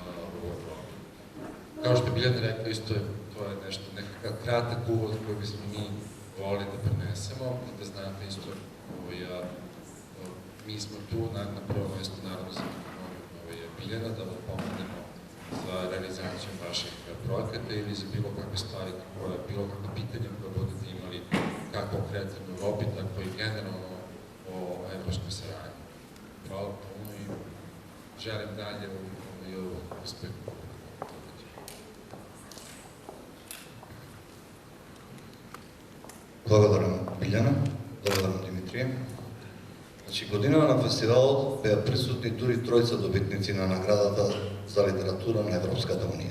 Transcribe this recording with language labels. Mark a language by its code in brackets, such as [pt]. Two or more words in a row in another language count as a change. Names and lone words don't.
[sr] Kao što je Biljana rekla, isto je to je nešto, nekakav kratak uvod koji bismo mi volili da prenesemo i da znate isto, mi smo tu na prvom mjestu Narodnu zemlju Biljana da vam pomognemo za realizaciju vaših projekata ili za bilo kakve stvari, bilo kakve pitanja koje budete imali kako konkretno u Evropi, tako i generalno o evropskoj saradnji. Hvala puno i želim dalje u uspehu. [mk] Благодарам, Билјана. Благодарам, Димитрije. Значи, годинава на фестивалот беа присутни дури тројца добитници на наградата за литература на Европската Унија.